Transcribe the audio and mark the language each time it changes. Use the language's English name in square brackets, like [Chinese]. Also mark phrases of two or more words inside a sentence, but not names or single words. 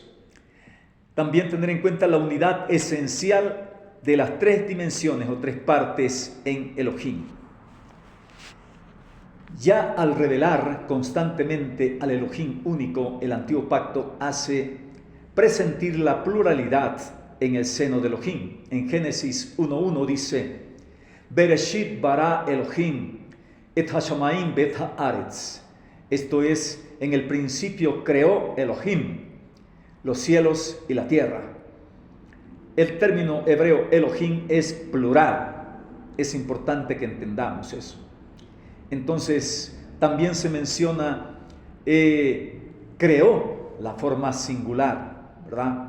[Spanish] También tener en cuenta la unidad esencial de las tres dimensiones o tres partes en Elohim. Ya al revelar constantemente al Elohim único, el antiguo pacto hace presentir la pluralidad en el seno de Elohim. En Génesis 1:1 dice: [Hebrew] בראשית ברא אלהים את השמים ואת הארץ. [Spanish] Esto es, en el principio creó Elohim los cielos y la tierra. El término hebreo Elohim es plural. Es importante que entendamos eso. Entonces, también se menciona creó la forma singular, ¿verdad?